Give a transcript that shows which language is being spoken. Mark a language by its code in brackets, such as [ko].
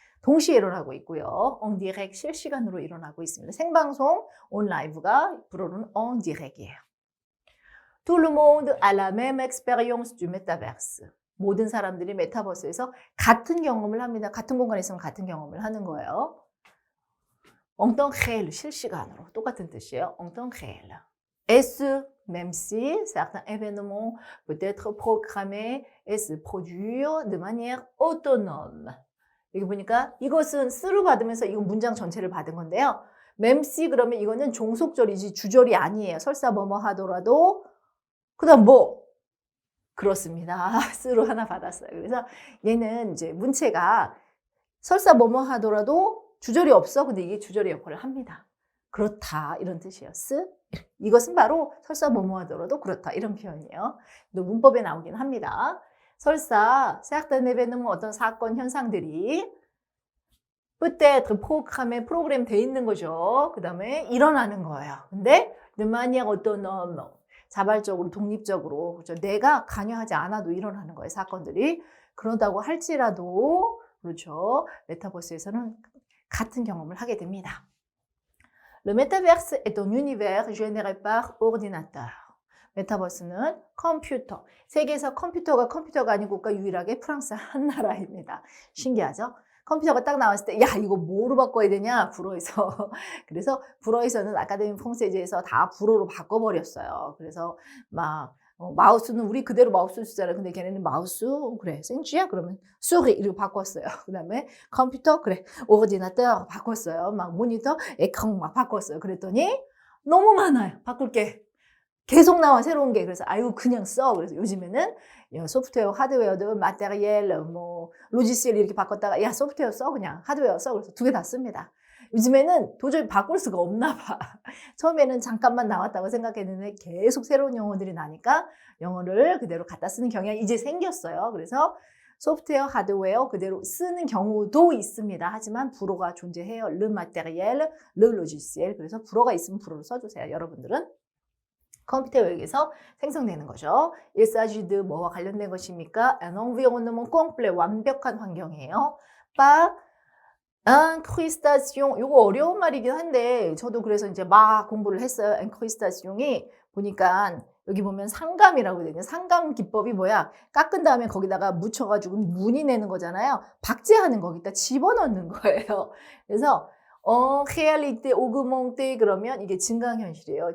[ko] 동시에 일어나고 있고요. en direct 실시간으로 일어나고 있습니다. 생방송, 온 라이브가 불어는 en direct이에요. [fr] Tout le monde a la même expérience du métaverse. [ko] 모든 사람들이 메타버스에서 같은 경험을 합니다. 같은 공간에 있으면 같은 경험을 하는 거예요. En temps réel, 실시간으로 똑같은 뜻이에요. [fr] En temps réel. Est-ce, même si certains événements peuvent être programmés et se produire de manière autonome. [ko] 여기 보니까 이것은 쓰루 받으면서 이건 문장 전체를 받은 건데요. même si 그러면 이거는 종속절이지 주절이 아니에요. 설사 뭐뭐 하더라도 그 다음 뭐? 그렇습니다. 쓰루 하나 받았어요. 그래서 얘는 이제 문체가 설사 뭐뭐 하더라도 주절이 없어. 근데 이게 주절의 역할을 합니다. 그렇다 이런 뜻이에요. 이것은 바로 설사 뭐뭐 하더라도 그렇다 이런 표현이에요. 또 문법에 나오긴 합니다. 설사 [fr] certains événements [ko] 어떤 사건 현상들이 peut-être 프로그램 돼 있는 거죠. 그 다음에 일어나는 거예요. 근데 [fr] de manière autonome [ko] 자발적으로 독립적으로 그렇죠. 내가 관여하지 않아도 일어나는 거예요. 사건들이. 그런다고 할지라도 그렇죠. 메타버스에서는 같은 경험을 하게 됩니다. [fr] Le métaverse est un univers généré par ordinateur. [ko] 메타버스는 컴퓨터. 세계에서 컴퓨터가 아닌 국가 유일하게 프랑스 한 나라입니다. 신기하죠? 컴퓨터가 딱 나왔을 때, 야, 이거 뭐로 바꿔야 되냐? 불어에서. 그래서 불어에서는 아카데미 퐁세제에서 다 불어로 바꿔버렸어요. 그래서 막, 마우스는 우리 그대로 마우스 쓰잖아요. 근데 걔네는 마우스, 그래, 생쥐야? 그러면 수리 이렇게 바꿨어요. 그 다음에 컴퓨터, 그래, 오르디나터 바꿨어요. 막 모니터, 에크랑 막 바꿨어요. 그랬더니 너무 많아요. 바꿀 게. 계속 나와, 새로운 게. 그래서, 아유, 그냥 써. 그래서 요즘에는 소프트웨어, 하드웨어도 마테리얼, 뭐, 로지시엘 이렇게 바꿨다가, 야, 소프트웨어 써. 그냥 하드웨어 써. 그래서 두 개 다 씁니다. 요즘에는 도저히 바꿀 수가 없나 봐. 처음에는 잠깐만 나왔다고 생각했는데 계속 새로운 용어들이 나니까 영어를 그대로 갖다 쓰는 경향이 이제 생겼어요. 그래서 소프트웨어, 하드웨어 그대로 쓰는 경우도 있습니다. 하지만 불어가 존재해요. [fr] le matériel, le logiciel. [ko] 그래서 불어가 있으면 불어로 써주세요. 여러분들은. 컴퓨터 영역에서 생성되는 거죠. Il s'agit de 뭐와 관련된 것입니까? [fr] Un environnement complet, [ko] 완벽한 환경이에요. [fr] Pas incrustation, [ko] 요거 어려운 말이긴 한데 저도 그래서 이제 막 공부를 했어요. incrustation이 보니까 여기 보면 상감이라고 되거든요. 상감 기법이 뭐야? 깎은 다음에 거기다가 묻혀가지고 무늬 내는 거잖아요. 박제하는 거기다 집어넣는 거예요. 그래서 réalité augmentée 그러면 이게 증강현실이에요.